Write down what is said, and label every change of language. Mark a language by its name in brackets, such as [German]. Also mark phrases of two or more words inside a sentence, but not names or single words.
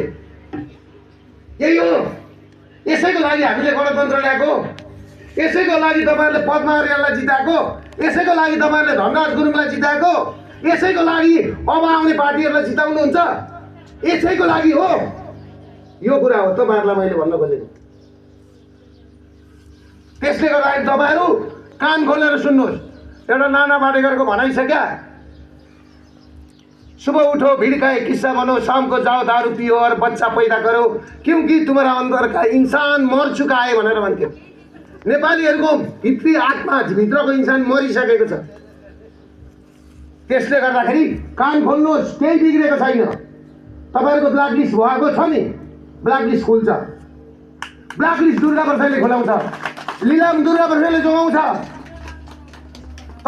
[Nepali] यही हो यसैको लागि हामीले गणतन्त्र ल्याएको यसैको लागि तपाईँहरूले पद्मा अर्याललाई जिताएको यसैको लागि तपाईँहरूले धनराज गुरुङलाई जिताएको यसैको लागि अब आउने पार्टीहरूलाई जिताउनुहुन्छ यसैको लागि हो। यो कुरा हो तपाईँहरूलाई मैले भन्न खोजेको। त्यसले गर्दाखेरि तपाईँहरू कान खोलेर सुन्नुहोस्। एउटा नाना पाटेकरको भनाइ छ [Hindi] क्या सुबह उठो भिड़काए किस्सा बनो शाम को जाओ दारू पियो और बच्चा पैदा करो क्योंकि तुम्हारा अंदर का इंसान मर चुका है [Nepali] भनेर भन्थ्यो। नेपालीहरूको भित्री आत्मा भित्रको इन्सान मरिसकेको छ। त्यसले गर्दाखेरि कान खोल्नुहोस् केही बिग्रेको छैन। तपाईँहरूको [English] black list [Nepali] भएको छ नि [English] black list [Nepali] खुल्छ। [English] black list [Nepali] दुर्गा प्रसादले खुलाउँछ लिलाम दुर्गा प्रसादले जोगाउँछ।